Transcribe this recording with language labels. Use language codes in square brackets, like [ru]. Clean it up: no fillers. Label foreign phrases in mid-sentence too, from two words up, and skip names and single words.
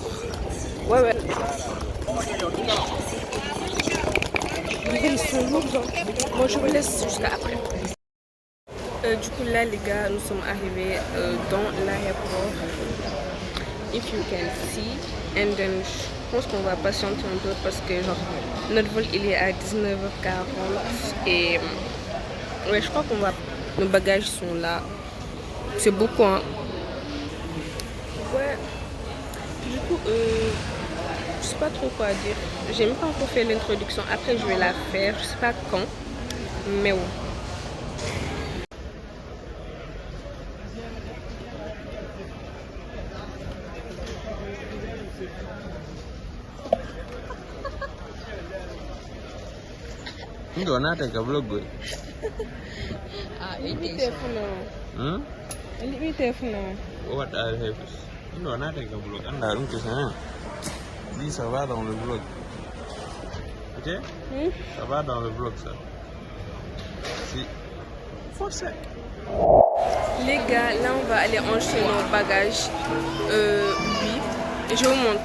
[fr] Ouais. Ils sont lourds, hein. Moi je vous laisse jusqu'à après. Du coup là les gars, nous sommes arrivés dans l'aéroport. [en] If you can see. And then [fr] je pense qu'on va patienter un peu parce que genre notre vol il est à 19h40 et ouais je crois qu'on va. Nos bagages sont là. C'est beaucoup hein. Ouais. Du coup je sais pas trop quoi dire. J'ai même pas encore fait l'introduction. Après je vais la faire. Je sais pas quand. Mais ouais. [sw] Ndio nataka vlog. [fr] Limite Hmm? Limite [en] What I have. [sw] Ndio nataka vlog. Anda mtu sana. [fr] Dis ça va dans le vlog. OK? Ça va dans le vlog ça. Si. Faut ça. Les gars, là on va aller enchaîner nos bagages. Oui. Et je vous montre.